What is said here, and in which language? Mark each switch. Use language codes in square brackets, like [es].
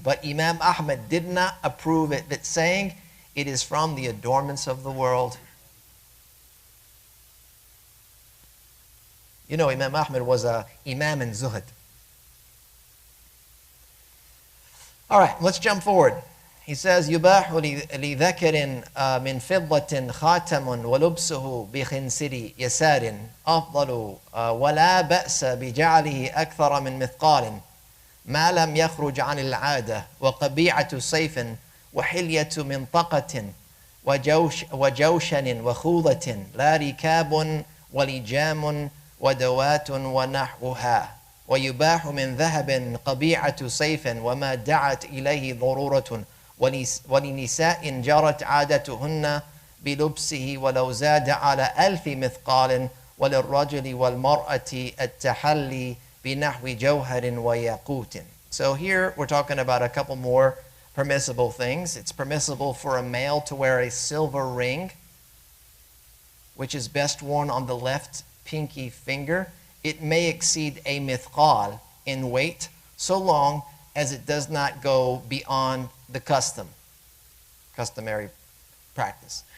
[en] But Imam Ahmad did not approve it, but saying it is from the adornments of the world. You know, Imam Ahmad was a imam in zuhd. All right, let's jump forward. He says, [ar] يُبَاحُ لِذَكَرٍ مِنْ فِضَّةٍ خَاتَمٌ وَلُبْسُهُ بِخِنْسِرِ يَسَارٍ أَفْضَلُ وَلَا بَأْسَ بِجَعْلِهِ أَكْثَرَ مِنْ مِثْقَالٍ مَا لَمْ يَخْرُجْ عَنِ الْعَادَةِ وَقَبِيعَةُ سَيْفٍ وَحِلْيَةُ مِنْطَقَةٍ وَجَوْشَنٍ وَخُوضَةٍ لَا رِكَابٌ وَلِجَامٌ وَدَوَاتٌ وَنَحْوُهَا ويباح من ذهب قبيعة سيف وما دعت إليه ضرورة ولنساء جرت عادتهن بلبسه ولو زاد على 1000 مثقال وللرجل والمرأة التحلي بنحو جوهر وياقوت. [en] So here we're talking about a couple more permissible things. It's permissible for a male to wear a silver ring, which is best worn on the left pinky finger. It may exceed a mithqal in weight, so long as it does not go beyond the customary practice.